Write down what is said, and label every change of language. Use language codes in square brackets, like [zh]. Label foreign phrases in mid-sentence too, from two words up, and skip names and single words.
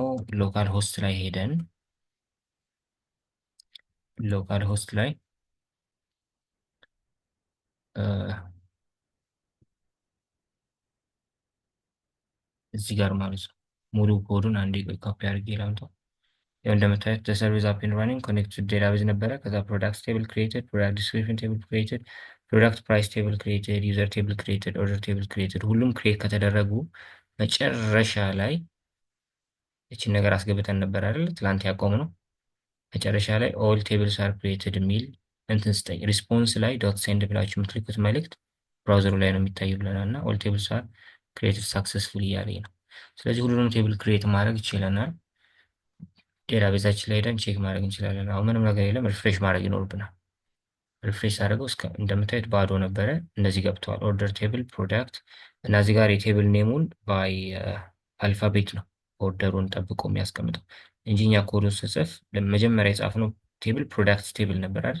[en] local host [am] ላይ ሄደን [en] local host [am] ላይ እዚህ ጋር ማለት ነው ሙሉ ኮዱን አንዴ ኮፒ አድርጌ ላምጣው። ያው እንደምታዩት [en] the service up and running connect to database [am] ነበረ። ከዛ [en] product table created product description table created product price table created user table created order table created [am] ሁሉም ክሬት ከተደረጉ መጨረሻ ላይ እቺን ነገር አስገብተን ነበር አይደል ትላንት ያቆምነው። መጨረሻ ላይ [en] all tables are created [am] የሚል እንትን ስጠኝ ሪስፖንስ ላይ [en] dot send [am] ብላችሁ የምትልኩት መልእክት ብራውዘሩ ላይ ነው የሚታዩ ብለናል እና [en] all tables are created successfully [am] እያለኝ ነው። ስለዚህ ሁሉንም [en] table create [am] ማድረግ ይችለናል። ዴታቤዛችን ላይ ሄደን ቼክ ማድረግ እንችላለን። አሁን ምንም ነገር የለም። ሪፍሬሽ ማድረግ ይኖርብናል። ሪፍሬሽ አድርገው እስከ እንደምታዩት ባዶ ነበረ። እነዚህ ገብተዋል። [en] order table product [am] እና እዚህ ጋር [en] table name by alphabet [am] ነው ኦርደሩን ጠብቆ የሚያስቀምጠው እንጂ እኛ ኮዱን ስጽፍ መጀመሪያ የጻፍነው ቴብል [en] product table [am] ነበር አይደል?